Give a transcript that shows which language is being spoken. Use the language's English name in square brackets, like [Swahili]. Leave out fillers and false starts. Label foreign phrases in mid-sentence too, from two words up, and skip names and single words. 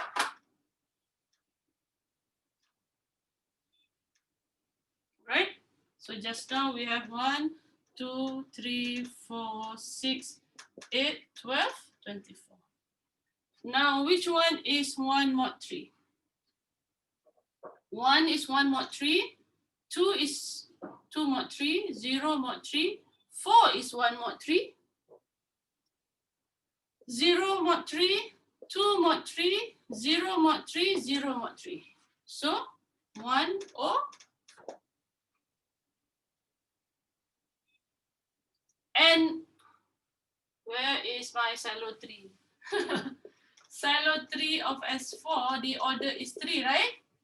[English] Right? So just now we have 1, 2, 3, 4, 6, 8, 12, 24. Now which one is 1 mod 3? 1 is 1 mod 3, 2 is 2 mod 3, 0 mod 3, 4 is 1 mod 3, 0 mod 3, 2 mod 3, 0 mod 3, 0 mod 3. So 1 or and where is my Sylow 3? Sylow 3 of S4, the order is 3, right?